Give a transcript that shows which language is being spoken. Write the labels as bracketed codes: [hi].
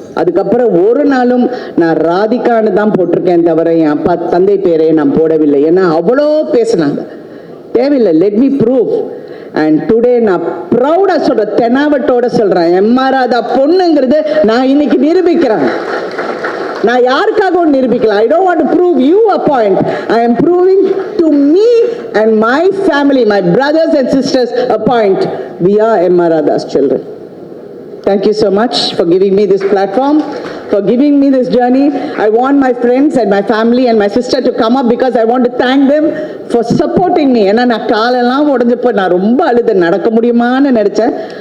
[ta] அதுக்கப்புறம் ஒரு நாளும் நான் ராதிகான்னு தான் போட்டிருக்கேன் தவிர என் அப்பா தந்தை பேரே நான் போடவில்லை. ஏன்னா அவ்வளோ பேசுனாங்க, தேவையில்லை, [en] Let me prove. And today [ta] நான் ப்ரௌடாக சொல்கிறேன், தெனாவட்டோட சொல்கிறேன், எம்.ஆர். ராதா பொண்ணுங்கிறது நான் இன்னைக்கு நிரூபிக்கிறேன். நான் யாருக்காகவும் நிரூபிக்கலாம். [en] I don't want to prove you a point. I am proving to me and my family, my brothers and sisters a point. We are M.R. Radha's children. Thank you so much for giving me this platform, for giving me this journey. I want my friends and my family and my sister to come up because I want to thank them for supporting me. [ta] ஏன்னா நான் காலெல்லாம் உடஞ்சப்போ நான் ரொம்ப அழுது நடக்க முடியுமான்னு நினைச்சேன்.